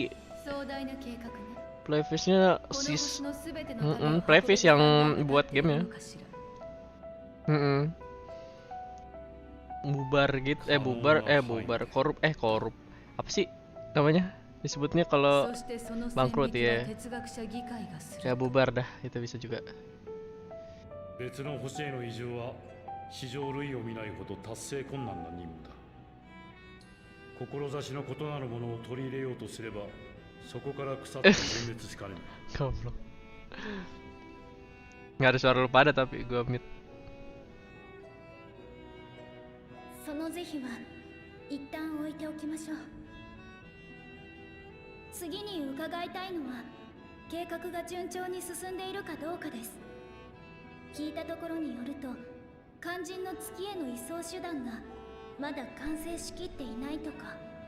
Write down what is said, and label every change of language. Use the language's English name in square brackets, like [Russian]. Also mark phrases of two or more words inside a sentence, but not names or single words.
[Indonesian] Playfish-nya Playfish yang buat game ya. Bubar gitu, bubar, korup. Apa sih namanya? Disebutnya kalau bangkrut ya. Ya bubar dah, itu bisa juga. [Japanese] 志の異なるものを取り入れようとすればそこから腐って全滅しかねん。 [Indonesian] Goblok. Nggak ada suara lu pada tapi gua mute. [Japanese] その是非は一旦置いておきましょう。次に伺いたいのは計画が順調に進んでいるかどうかです。聞いたところによると肝心の月への移送手段がまだ完成しきっていないとか。